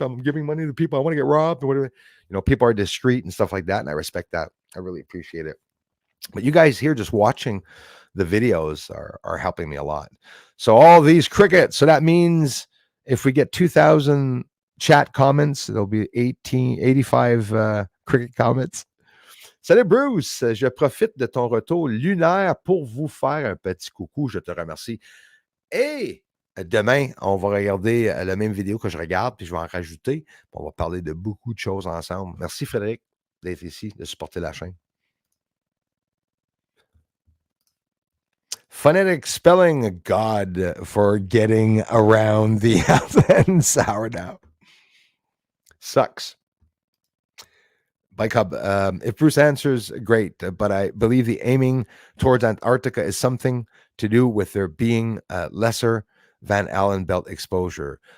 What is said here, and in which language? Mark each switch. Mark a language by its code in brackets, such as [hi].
[en] I'm giving money to people. I want to get robbed." Or whatever. People are discreet and stuff like that, and I respect that. I really appreciate it. But you guys here just watching the videos are helping me a lot. So all these crickets. So that means if we get 2,000 chat comments, there'll be 85 cricket comments. [fr] Salut Bruce, je profite de ton retour lunaire pour vous faire un petit coucou. Je te remercie. Et demain, on va regarder la même vidéo que je regarde, puis je vais en rajouter. On va parler de beaucoup de choses ensemble. Merci Frédéric d'être ici, de supporter la chaîne. [en] Phonetic spelling, God, for getting around the and sourdough. Sucks. Bike Hub, if Bruce answers, great. But I believe the aiming towards Antarctica is something to do with there being lesser Van Allen belt exposure.